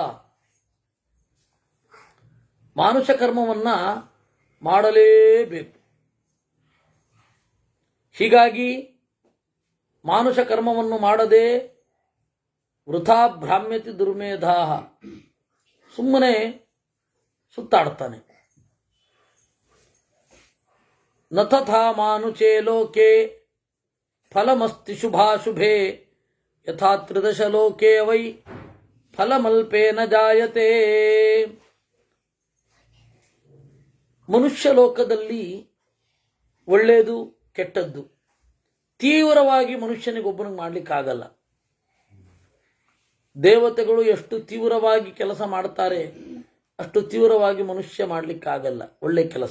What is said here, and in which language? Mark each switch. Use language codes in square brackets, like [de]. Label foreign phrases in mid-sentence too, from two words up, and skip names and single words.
[kn] ಮಾನುಷ ಕರ್ಮವನ್ನ ಮಾಡಲೇಬೇಕು. ಹೀಗಾಗಿ ಮಾನುಷ ಕರ್ಮವನ್ನು ಮಾಡದೆ [sa] ವೃಥಾ ಭ್ರಾಮ್ಯತಿ ದುರ್ಮೇಧಾ, [kn] ಸುಮ್ಮನೆ ಸುತ್ತಾಡ್ತಾನೆ. [sa] ನ ತಥಾ ಮಾನುಷೇ ಲೋಕೆ ಫಲಮಸ್ತಿ ಶುಭಾಶುಭೆ ಯಥಾ ತ್ರಿದಶ ಲೋಕೆ ವೈ ಫಲಮಲ್ಪೇನ ಜಾಯತೆ. [kn] ಮನುಷ್ಯ ಲೋಕದಲ್ಲಿ ಒಳ್ಳೆಯದು ಕೆಟ್ಟದ್ದು ತೀವ್ರವಾಗಿ ಮನುಷ್ಯನಿಗೊಬ್ಬನಿಗೆ ಮಾಡಲಿಕ್ಕಾಗಲ್ಲ. ದೇವತೆಗಳು ಎಷ್ಟು ತೀವ್ರವಾಗಿ ಕೆಲಸ ಮಾಡ್ತಾರೆ ಅಷ್ಟು ತೀವ್ರವಾಗಿ ಮನುಷ್ಯ ಮಾಡಲಿಕ್ಕಾಗಲ್ಲ ಒಳ್ಳೆ ಕೆಲಸ.